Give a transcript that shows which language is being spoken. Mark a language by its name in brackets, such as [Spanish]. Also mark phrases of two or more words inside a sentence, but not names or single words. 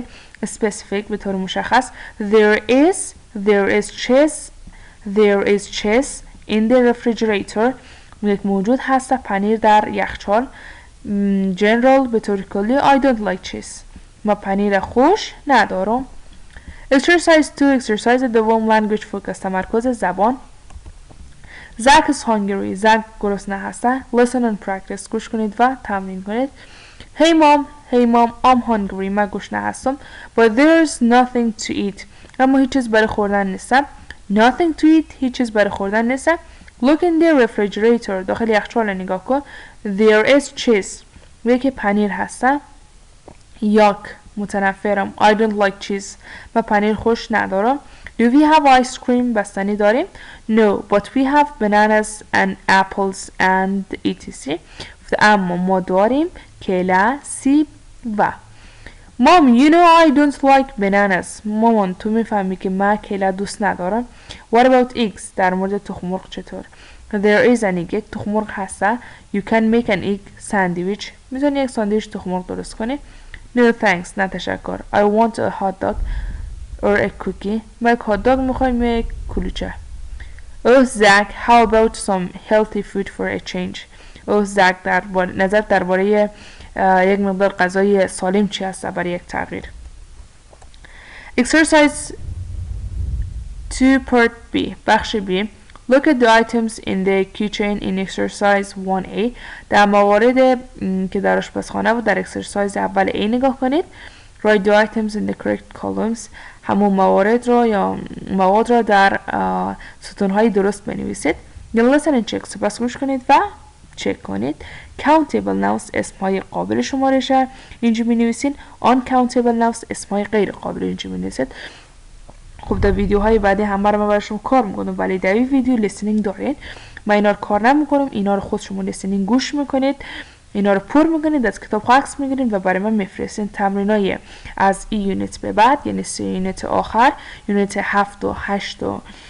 [Persian] specific به طور مشخص [English] there is cheese in the refrigerator [Persian] یک موجود هست پنیر در یخچال. general به طور کلی [English] I don't like cheese [Persian] ما پنیر خوش ندارم. [English] exercise 2 exercise دوم language focus [Persian] تمرکز زبان. [English] Zach is hungry [Persian] زک گرسنه هسته. [English] listen and practice [Persian] گوش کنید و تمرین کنید. [English] hey mom I'm hungry [Persian] من گشنه هستم [English] but there's nothing to eat [Persian] اما هیچ چیز برای خوردن نیست. [English] nothing to eat [Persian] هیچ چیز برای خوردن نیست. [English] look in the refrigerator [Persian] داخل یخچال نگاه کن [English] there is cheese [Persian] میگه که پنیر هستن یاک متنفرم [English] I don't like cheese [Persian] من پنیر خوش ندارم [English] do we have ice cream [Persian] بستنی داریم [English] no but we have bananas and apples and etc [Persian] اما ما داریم کیله سیب و [English] Mom, you know I don't like bananas. [Persian] مامان تو میفهمی که من کیله دوست ندارم. [English] What about eggs? [Persian] در مورد تخم مرغ چطور؟ [English] There is an egg. [Persian] یک تخم مرغ هسته. [English] You can make an egg sandwich. [Persian] میتونی یک ساندویچ تخم مرغ درست کنی. [English] No thanks. [Persian] نه تشکر. [English] I want a hot dog or a cookie. [Persian] من یک [English] hot dog [Persian] میخوایم یک کلوچه. [English] Oh Zach, how about some healthy food for a change? Oh Zach, [Persian] نظر درباره یک مقدار غذای سالم چی هست برای یک تغییر [English] Exercise 2 part B [Persian] بخش B [English] Look at the items in the keychain in exercise 1A [Persian] در موارد که در آشپزخانه و در اکسرسایز اول A نگاه کنید [English] Write the items in the correct columns [Persian] همون موارد را یا مواد را در ستونهای درست بنویسید [English] Then listen and check [Persian] سپس گوش کنید و چک کنید [English] countable nouns [Persian] اسمهای قابل شمارشه اینجا می نویسین [English] uncountable nouns [Persian] اسمهای غیر قابل اینجا می نویسید خب در ویدیوهای بعدی همه رو من براشون کار میکنم ولی در این ویدیو لیسنینگ دارین من اینا رو کار نمیکنم اینا رو خود شما لیسنینگ گوش میکنید اینا رو پر میکنید از کتاب عکس میگیرید و برای من میفرستین تمرینای از این یونیت به بعد یعنی 3 یونیت آخر یونیت 7 و 8 و